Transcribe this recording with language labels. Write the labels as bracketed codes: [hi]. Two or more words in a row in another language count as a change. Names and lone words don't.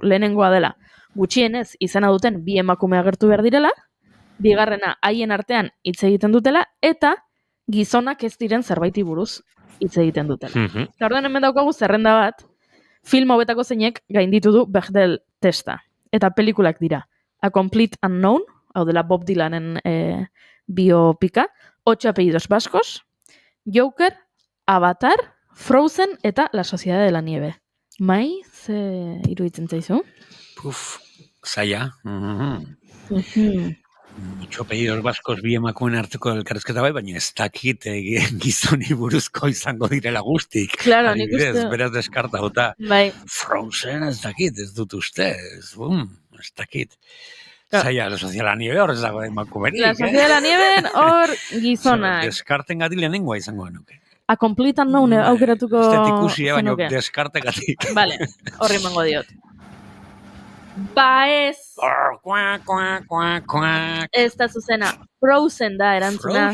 [eu] Lehenengoa dela, gutxienez izena duten 2 emakume agertu behar direla, bigarrena haien artean hitz egiten dutela, eta gizonak ez diren zerbaiti buruz hitz egiten dutela. Orduan hemen daukagu zerrenda bat, film hauetako zeinek gainditu du Bechdel testa. Eta pelikulak dira. A Complete Unknown, hau dela Bob Dylanen biopika, 8 apellidos vascos, Joker, Avatar, Frozen eta La Sociedad de la Nieve. Mai, ze iruditzen zaizu? Zaila. 8 apellidos vascos 2 emakumeen arteko elkarrizketa bai, baina ez dakit gizoni buruzko izango direla guztik. Claro, nik uste. Beraz deskartauta. Bai. Frozen ez dakit, ez dut uste. Ez dakit. Zaila, La Sociedad de la Nieve hor ez dago emakumerik. La Sociedad de la Nieve hor gizonak. Deskarten gati lehenengoa izango genuke. A Complete Unknown aukeratuko ez dut ikusi, baina deskarten gatik. Vale, horri emango diot. Ba ez. Ez da zuzena. Frozen da erantzuna.